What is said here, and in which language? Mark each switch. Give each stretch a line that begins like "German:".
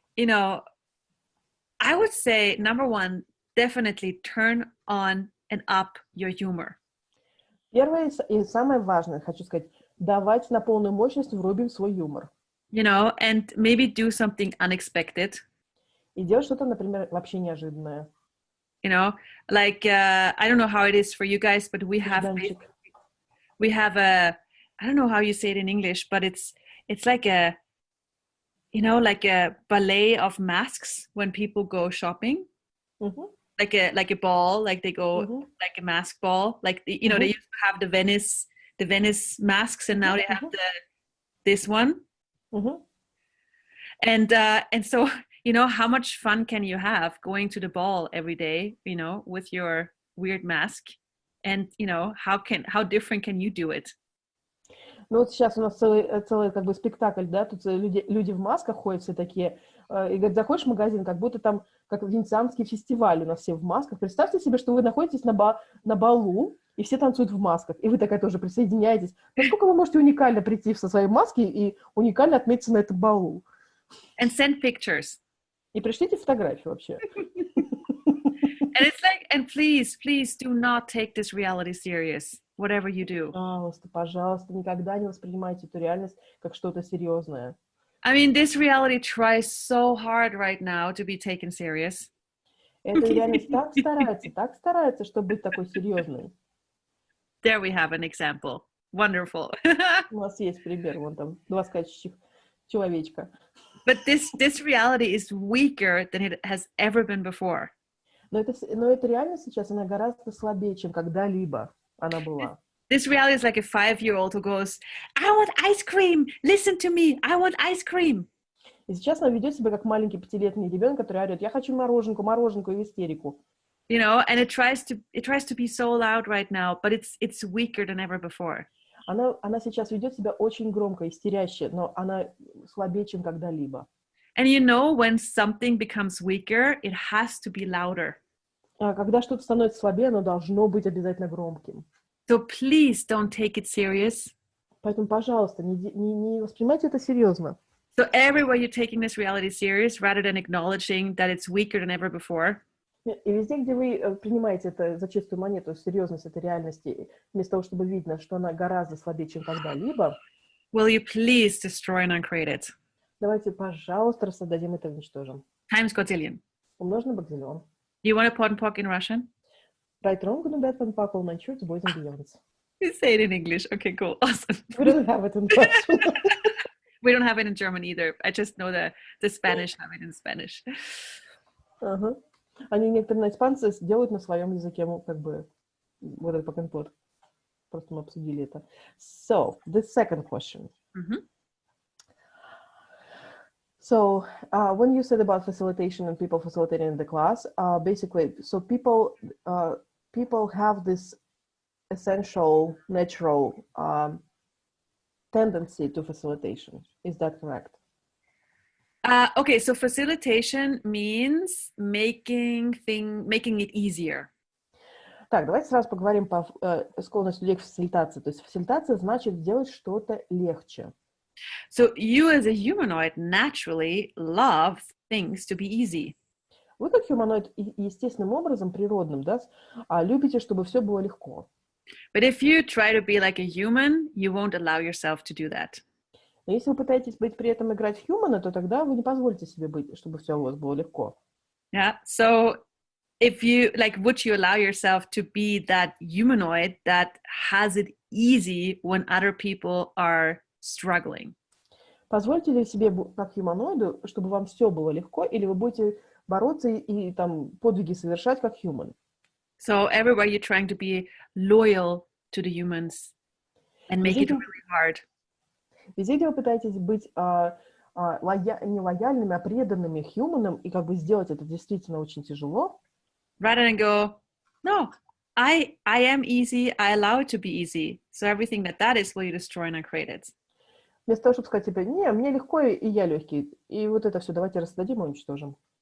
English: I would say number one, definitely turn on and up your humor.
Russian: Первое и самое важное, хочу сказать, давайте на полную мощность врубим свой юмор.
English: And maybe do something unexpected.
Russian: И делать что-то, например, вообще неожиданное.
English: Like I don't know how it is for you guys, but we have a, I don't know how you say it in English, but it's like a, like a ballet of masks when people go shopping. Mm-hmm. Like a ball, like they go like a mask ball, like they used to have the Venice masks, and now they have this one. Mm-hmm. And so how much fun can you have going to the ball every day, with your weird mask, and how different can you do it?
Russian: Ну вот сейчас у нас целый как бы спектакль, да, тут люди в масках ходят все такие, и говорят, заходишь в магазин, как будто там, как венецианский фестиваль, у нас все в масках. Представьте себе, что вы находитесь на балу, и все танцуют в масках, и вы такая тоже присоединяетесь. Насколько вы можете уникально прийти со своей маской и уникально отметиться на этом балу?
English: And send pictures.
Russian: И пришлите фотографию вообще.
English: And it's like, and please do not take this reality serious. Whatever you do.
Russian: Пожалуйста, никогда не воспринимайте эту реальность как что-то серьезное.
English: I mean, this reality tries so hard right now to be taken serious.
Russian: Эта реальность так старается, чтобы быть такой серьезной.
English: There we have an example. Wonderful.
Russian: У нас есть пример, вон там, 2 скачущих человечка.
English: But this reality is weaker than it has ever been before.
Russian: Но эта реальность сейчас, она гораздо слабее, чем когда-либо она была.
English: This reality is like a 5-year-old who goes, I want ice cream, listen to me, I want ice cream.
Russian: И сейчас она ведет себя как маленький 5-летний ребенок, который орет, я хочу мороженку, и в истерику.
English: And it tries to be so loud right now, but it's weaker than ever before.
Russian: Она сейчас ведет себя очень громко, истеряще, но она слабее, чем когда-либо.
English: And when something becomes weaker, it has to be louder.
Russian: Когда что-то становится слабее, оно должно быть обязательно громким.
English: So please don't take it serious.
Russian: Поэтому, пожалуйста, не воспринимайте это серьезно.
English: So everywhere you're taking this reality serious, rather than acknowledging that it's weaker than ever before.
Russian: И везде, где вы принимаете это за чистую монету, серьезность этой реальности, вместо того, чтобы видно, что она гораздо слабее, чем когда-либо,
English: will you please destroy and uncreate it?
Russian: Давайте, пожалуйста, рассадим это и уничтожим.
English: Times Godzillion.
Russian: Умножим на бакзиллион.
English: Do you want a pot and pock in Russian? Right, wrong, good and bad, and pack, all my shirts, boys and beyonds. You say it in English. Okay, cool. Awesome. We don't have it in Russian. We don't have it in German either. I just know the Spanish have it in Spanish. Uh-huh.
Russian: Они некоторые испанцы делают на своем языке, как бы, вот этот pack and pot. Просто мы обсудили это.
English: So, the second question. Mm-hmm. So, when you said about facilitation and people facilitating in the class, basically, so people have this essential, natural tendency to facilitation. Is that correct? Okay, so facilitation means making it easier.
Russian: Так, давайте сразу поговорим по склонности людей к фасилитации. То есть фасилитация значит делать что-то легче.
English: So you as a humanoid naturally love things to be easy.
Russian: Вы как humanoid естественным образом, природным, да, любите, чтобы все было легко.
English: But if you try to be like a human, you won't allow yourself to do that.
Russian: Но если вы пытаетесь быть при этом играть в humana, то тогда вы не позволите себе быть, чтобы все у вас было легко.
English: Yeah. So if you would you allow yourself to be that humanoid that has it easy when other people are struggling?
Russian: Позвольте ли себе, как humanoidu, чтобы вам все было легко, или вы будете бороться и там подвиги совершать как human?
English: So everywhere you're trying to be loyal to the humans. and make it really hard.
Russian: Везде, где вы пытаетесь быть не лояльными, а преданными human, и как бы сделать это действительно очень тяжело.
English: Rather than go, no, I am easy, I allow it to be easy. So everything that is, will you destroy and uncreate it.
Russian: Вместо того, чтобы сказать тебе, не, мне легко, и я легкий. И вот это все давайте раздадим и уничтожим.